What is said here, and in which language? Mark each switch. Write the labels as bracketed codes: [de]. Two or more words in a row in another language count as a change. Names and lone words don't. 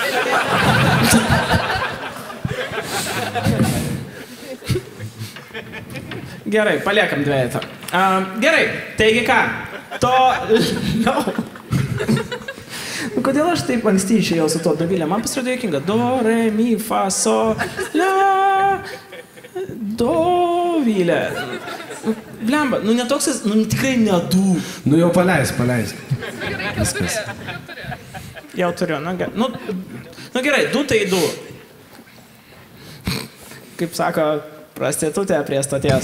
[lt] Gerai, paliekam dviejatą. Gerai, taigi ką? No. Kodėl aš taip anksti išėjau su to Dovilė? Man pasirodė juokinga. Do, re, mi, fa, so, la, Dovilė. Blemba, netoks jis, tikrai nedu. Jau paleisk. Viskas. Jau turiu, gerai, 2 tai 2. Kaip sako prostitutė prie stoties.